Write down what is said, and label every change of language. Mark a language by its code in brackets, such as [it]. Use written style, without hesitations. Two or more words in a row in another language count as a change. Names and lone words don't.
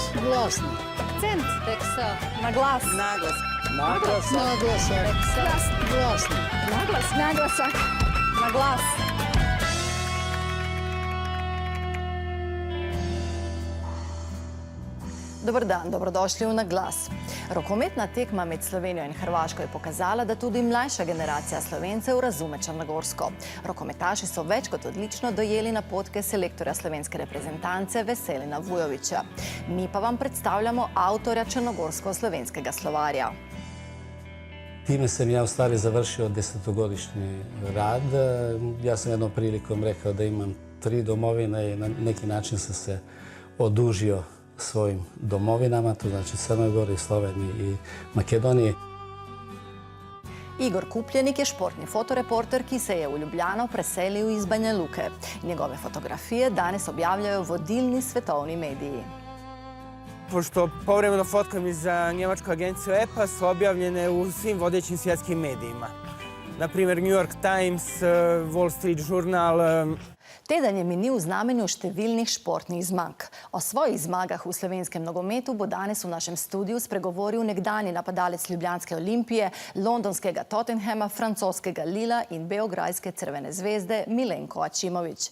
[sl] Glasno. Akcent. Teksa. Na glas. Naglas. [hr] Naglasak. Naglasak. [sl] Teksa. Glasno. [hr] Naglasak. [sl] Na glas. Dobar dan, dobrodošli v Na glas. Rokometna tekma med Slovenijo in Hrvaško je pokazala, da tudi mlajša generacija Slovencev razume črnogorsko. Rokometaši so več kot odlično dojeli napotke selektorja slovenske reprezentance Veselina Vujovića. Mi pa vam predstavljamo avtorja črnogorsko-slovenskega slovarja. [sr] Time sam ja u stvari završio 10-godišnji rad. Ja sam jednom prilikom rekao da imam 3 domovine i na neki način sam se odužio svojim domovinama, to znači Crnoj Gori, Sloveniji i Makedoniji. [sl] Igor Kupljenik je športni fotoreporter, ki se je v Ljubljano preselil iz Banja Luke. Njegove fotografije danes objavljajo vodilni svetovni mediji. [bs] Pošto povremeno fotkam i za njemačku agenciju EPA, su objavljene u svim vodećim svjetskim medijima. Naprimjer, New York Times, Wall Street Journal. [sl] Teden je minil v znamenju številnih športnih zmag. O svojih zmagah v slovenskem nogometu bo danes v našem studiu spregovoril nekdanji napadalec Ljubljanske Olimpije, londonskega Tottenhama, francoskega Lila in beograjske Crvene zvezde Milenko Ačimović.